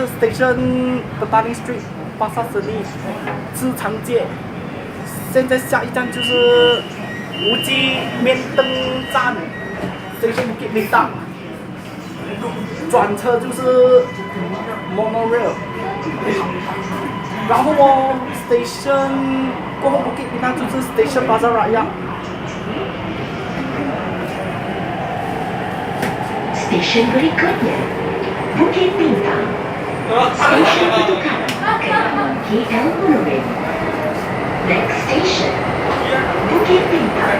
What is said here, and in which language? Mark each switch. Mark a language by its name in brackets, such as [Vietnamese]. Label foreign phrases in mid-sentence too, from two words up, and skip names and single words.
[Chinese] Station Petaling Street 巴萨斯利市场街，现在下一站就是无锡面灯站 Station Bukit Bintang，转车就是 Monorail， 然后Station 过后 Bukit Bintang 就是 Station Pasar Rakyat。 [Malay] Stesen berikutnya, Bukit Bintang. Stesen pertukaran kereta KL Monorail. [English] Next station, Bukit Bintang.